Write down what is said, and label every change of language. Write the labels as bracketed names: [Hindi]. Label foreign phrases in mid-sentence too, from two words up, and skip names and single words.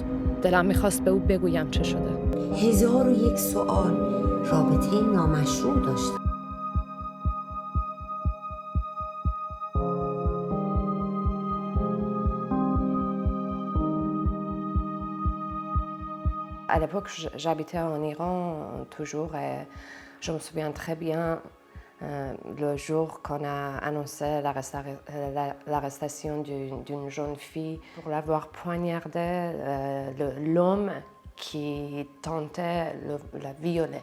[Persian] دلم میخواست به او بگویم چه شده. 1001 سوال، رابطه نامشروع داشتم. [French] À l'époque, j'habitais en Iran toujours et je me souviens très bien le jour qu'on a annoncé l'arrestation d'une jeune fille pour l'avoir poignardée, l'homme qui tentait la violer.